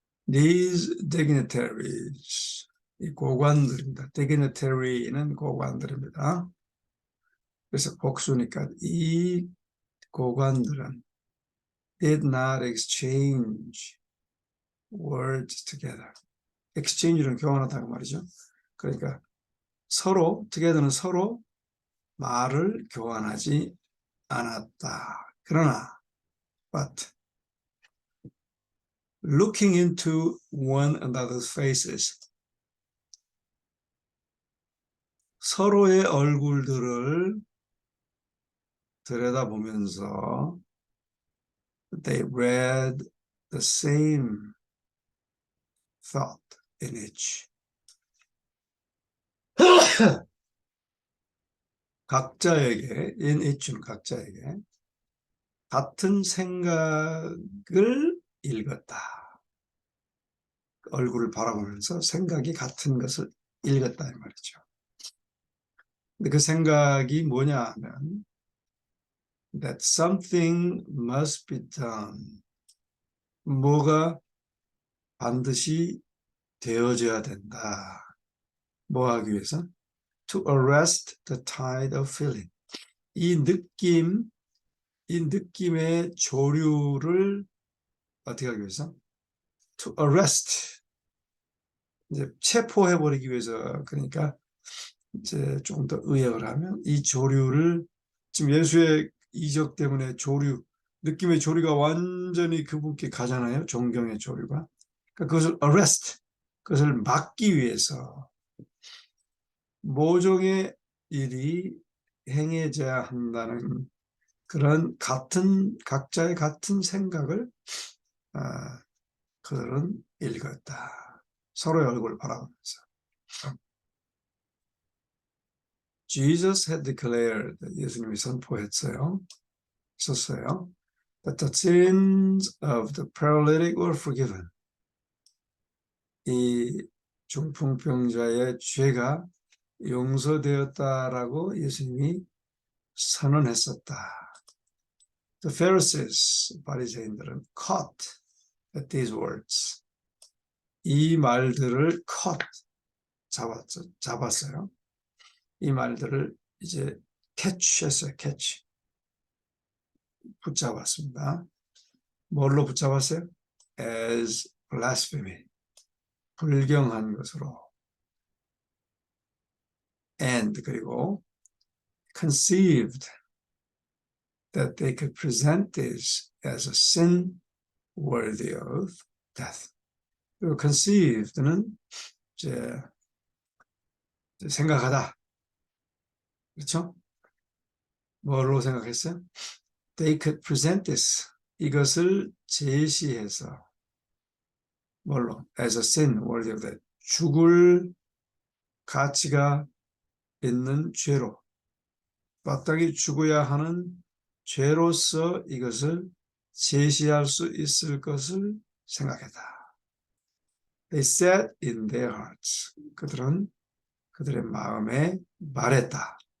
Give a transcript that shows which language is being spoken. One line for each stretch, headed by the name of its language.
English: These dignitaries,
Korean: 이 고관들입니다. dignitary는 고관들입니다. 그래서 복수니까 이 고관들은
English: did not exchange words together.
Korean: exchange는 교환하다고 말이죠. 그러니까 서로, together는 서로 말을 교환하지 않았다. 그러나
English: But looking into one another's faces.
Korean: 서로의 얼굴들을 들여다보면서
English: they read the same thought in each.
Korean: 각자에게, in each는 각자에게 같은 생각을 읽었다. 얼굴을 바라보면서 생각이 같은 것을 읽었다 이 말이죠. 근데 그 생각이 뭐냐 하면
English: that something must be done.
Korean: 뭐가 반드시 되어져야 된다. 뭐 하기 위해서?
English: To arrest the tide of feeling.
Korean: 이 느낌의 조류를 어떻게 하기 위해서?
English: To arrest.
Korean: 이제 체포해버리기 위해서. 그러니까 이제 조금 더 의역을 하면 이 조류를 지금 예수의 이적 때문에 조류, 느낌의 조류가 완전히 그분께 가잖아요. 존경의 조류가. 그러니까 그것을 arrest, 그것을 막기 위해서 모종의 일이 행해져야 한다는 그런 각자의 같은 생각을 그들은 읽었다. 서로의 얼굴을 바라보면서.
English: Jesus had declared,
Korean: 예수님이 선포했어요. 썼어요.
English: That the sins of the paralytic were forgiven.
Korean: 이 중풍병자의 죄가 용서되었다라고 예수님이 선언했었다.
English: The Pharisees,
Korean: 바리새인들은
English: caught at these words.
Korean: 이 말들을 caught, 잡았어요. 이 말들을 이제 catch했어요. catch. 붙잡았습니다. 뭘로 붙잡았어요?
English: As blasphemy.
Korean: 불경한 것으로.
English: And
Korean: 그리고
English: conceived that they could present this as a sin worthy of death.
Korean: 그리고 conceived는 이제 생각하다. 그렇죠? 뭘로 생각했어요?
English: They could present this.
Korean: 이것을 제시해서 뭘로?
English: As a sin worthy of death.
Korean: 죽을 가치가 있는 죄로. 마땅히 죽어야 하는 죄로서 이것을 제시할 수 있을 것을 생각했다.
English: They said in their hearts.
Korean: 그들은 그들의 마음에 말했다.